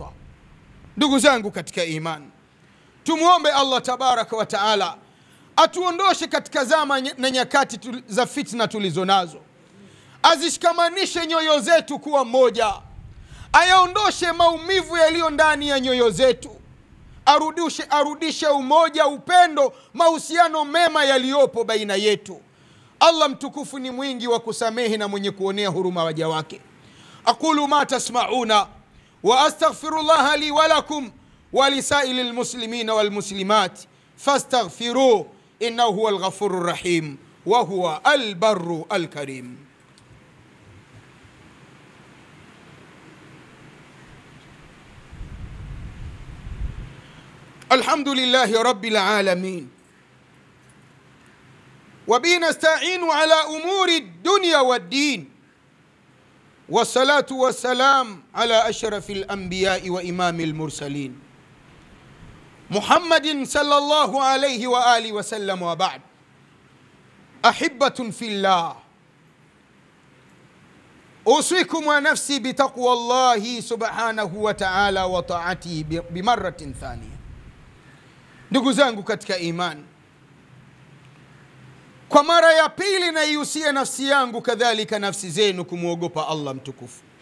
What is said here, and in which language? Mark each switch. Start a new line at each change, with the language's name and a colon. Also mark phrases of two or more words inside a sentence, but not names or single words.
Swahili: Ndugu zangu katika imani, tumuombe Allah
Arabic: تبارك وتعالى
Swahili: atuondoshe katika zama na nyakati za fitna tulizo nazo, azishikamanishe nyoyo zetu kuwa moja, ayaondoshe maumivu yaliyo ndani ya nyoyo zetu, arudishe umoja, upendo, mahusiano mema yaliyopo baina yetu. Allah mtukufu ni mwingi wa kusamehe na mwenye kuonea huruma waja wake.
Arabic: أقول ما تسمعون وأستغفر الله لي ولكم ولسائر المسلمين والمسلمات فاستغفروه إنه هو الغفور الرحيم وهو البر الكريم. الحمد لله رب العالمين وبه نستعين على أمور الدنيا والدين، والصلاة والسلام على أشرف الأنبياء وإمام المرسلين محمد صلى الله عليه وعلى آله وسلم، وبعد. أحبتي في الله، أوصيكم ونفسي بتقوى الله سبحانه وتعالى وطاعته بمرة ثانية.
Swahili: Ndugu zangu katika imani, kwa mara ya pili naihusia nafsi yangu kadhalika nafsi zenu kumuogopa Allah mtukufu.